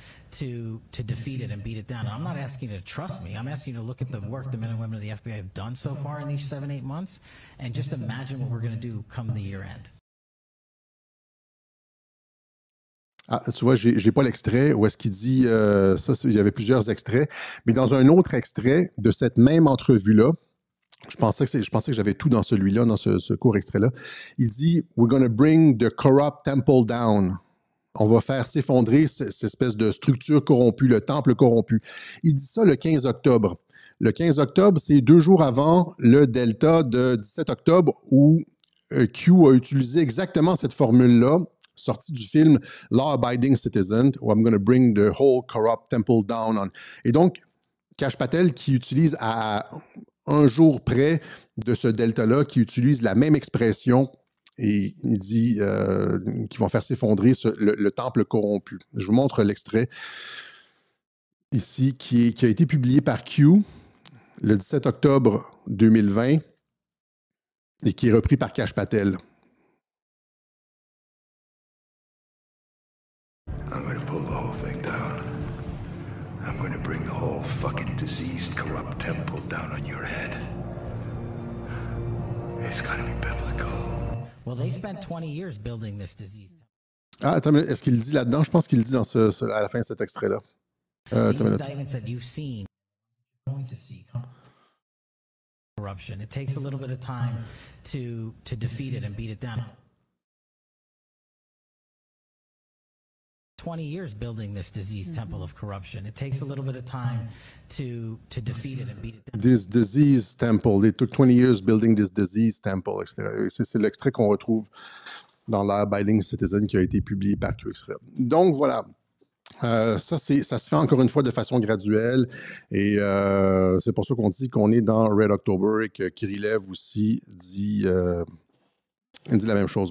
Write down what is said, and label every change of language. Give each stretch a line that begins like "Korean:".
English: To defeat it and beat it down. And I'm not asking you to trust me. I'm asking you to look at the work the men and women of the FBI have done so far in these 7-8 months and just imagine what we're going to do come the year end.
French: Ah, tu vois, j'ai pas l'extrait où est-ce qu'il dit ça. Il y avait plusieurs extraits, mais dans un autre extrait de cette même entrevue-là, je pensais que j'avais tout dans celui-là, dans ce court extrait-là. Il dit
English: We're going to bring the corrupt temple down.
French: On va faire s'effondrer cette espèce de structure corrompue, le temple corrompu. Il dit ça le 15 octobre. Le 15 octobre, c'est 2 jours avant le Delta de 17 octobre où Q a utilisé exactement cette formule-là, sortie du film Law Abiding Citizen, où
English: I'm going to bring the whole corrupt temple down.
French: Et donc, Kash Patel, qui utilise à un jour près de ce Delta-là, qui utilise la même expression, et il dit qu'ils vont faire s'effondrer le temple corrompu. Je vous montre l'extrait ici qui a été publié par Q le 17 octobre 2020. et qui est repris par Kash Patel.
English: I'm gonna pull the whole thing down. I'm gonna bring the whole fucking diseased, corrupt temple down on your head. It's gotta be biblical. Well, they spent 20 years building this disease. Ah, attends, mais est-ce qu'il le dit là-dedans? Je pense qu'il le dit à la fin de cet extrait-là. These indictments that you've seen, going to see corruption. It takes a little bit of time to defeat it and beat it down. 20 years building this disease temple of corruption. It takes a little bit of time to defeat it and beat it down. This disease temple. They took 20 years building this disease temple, etc.
French: C'est l'extrait qu'on retrouve dans l'Abiding Citizen qui a été publié par QXRED. Donc voilà. Ça se fait encore une fois de façon graduelle et c'est pour ça qu'on dit qu'on est dans Red October et que Kirilev aussi dit la même chose.